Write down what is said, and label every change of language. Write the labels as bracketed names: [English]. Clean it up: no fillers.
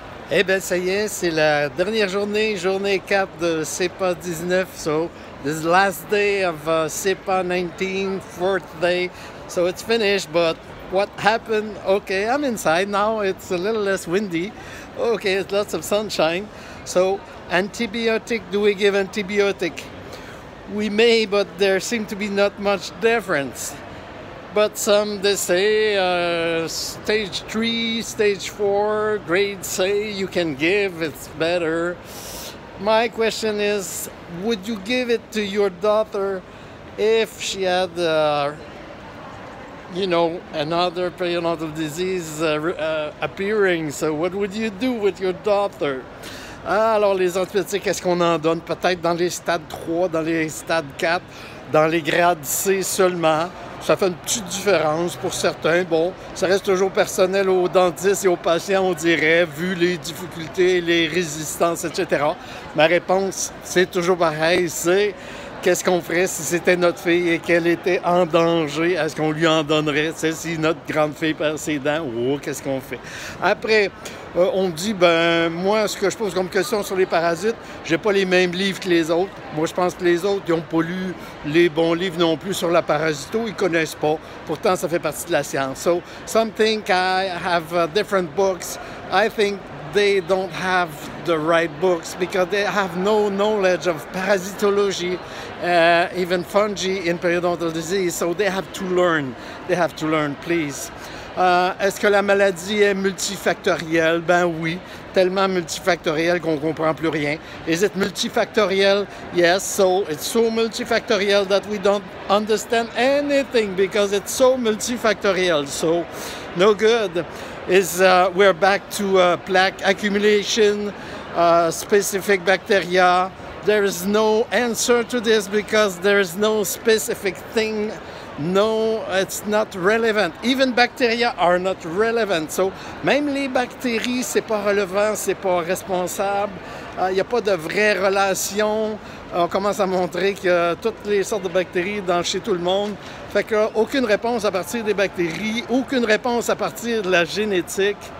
[French] Eh bien, ça y est, c'est la dernière journée, journée 4 de CEPA 19. [English] So, this is the last day of CEPA 19, fourth day. So, it's finished, but what happened? Okay, I'm inside now. It's a little less windy. Okay, it's lots of sunshine. So, antibiotic, do we give antibiotic? We may, but there seem to be not much difference. But some they say stage 3, stage 4, grade say you can give, it's better. My question is, would you give it to your daughter if she had, another periodontal disease appearing? So what would you do with your daughter? [French] Alors, les antibiotiques, est-ce qu'on en donne? Peut-être dans les stades 3, dans les stades 4, dans les grades C seulement. Ça fait une petite différence pour certains. Bon, ça reste toujours personnel aux dentistes et aux patients, on dirait, vu les difficultés, les résistances, etc. Ma réponse, c'est toujours pareil, c'est qu'est-ce qu'on ferait si c'était notre fille et qu'elle était en danger? Est-ce qu'on lui en donnerait? Tu sais, si notre grande fille perd ses dents, qu'est-ce qu'on fait? Après, on dit, moi, ce que je pose comme question sur les parasites, j'ai pas les mêmes livres que les autres. Moi, je pense que les autres, ils n'ont pas lu les bons livres non plus sur la parasito, ils connaissent pas. Pourtant, ça fait partie de la science. [English] So, some think I have different books. I think they don't have the right books because they have no knowledge of parasitology, even fungi in periodontal disease. So they have to learn. They have to learn, please. [French] Est-ce que la maladie est multifactorielle? Ben oui, tellement multifactorielle qu'on ne comprend plus rien. [English] Is it multifactorial? Yes, so it's so multifactorial that we don't understand anything because it's so multifactorial. So no good. We're back to plaque accumulation, specific bacteria. There is no answer to this because there is no specific thing. No, it's not relevant. Even bacteria are not relevant. [French] So, même les bactéries, c'est pas relevant, c'est pas responsable. Il n'y a pas de vraie relation. On commence à montrer qu'il y a toutes les sortes de bactéries chez tout le monde. Fait qu'aucune réponse à partir des bactéries, aucune réponse à partir de la génétique.